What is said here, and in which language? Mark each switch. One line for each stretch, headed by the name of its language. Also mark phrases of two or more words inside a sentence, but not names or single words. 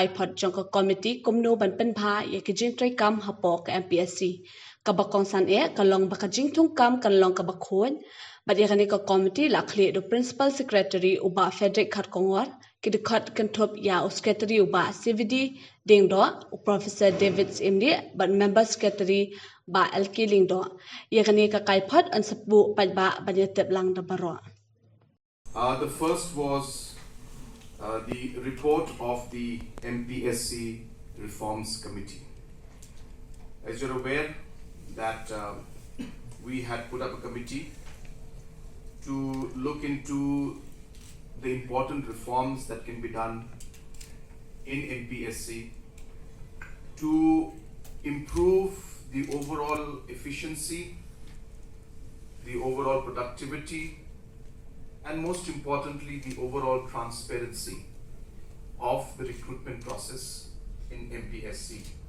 Khasi: kaiphot jongka kommittee kumno ban pynbha ya kajing thungkam hapo ka MPSC kabakong san kalong bakajing thungkam kanlong khuid but ya kani ka committee la khli do
English: principal secretary
Khasi: uba Frederick Khatkongor kidikhat kantop ya secretary uba CVD dingdo Professor David Imdi but
English: member secretary
Khasi: ba LK lingdo yakani ka kaiphot an sabu pynbha banyatep lang da baro.
English: The first was the report of the MPSC Reforms Committee. As you're aware that we had put up a committee to look into the important reforms that can be done in MPSC to improve the overall efficiency, the overall productivity, and most importantly, the overall transparency of the recruitment process in MPSC.